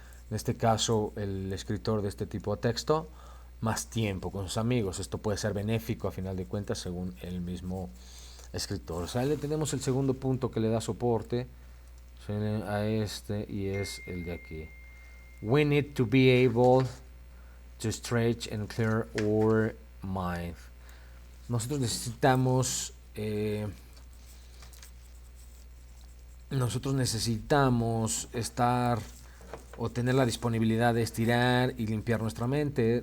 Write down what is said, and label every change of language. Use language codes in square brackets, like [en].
[es] en este caso el escritor de este tipo de texto, más tiempo con sus amigos. Esto puede ser benéfico a final de cuentas según el mismo escritor. O sea, le tenemos el segundo punto que le da soporte a este y es el de aquí. [en] We need to be able to stretch and clear our mind. [es] Nosotros necesitamos estar o tener la disponibilidad de estirar y limpiar nuestra mente.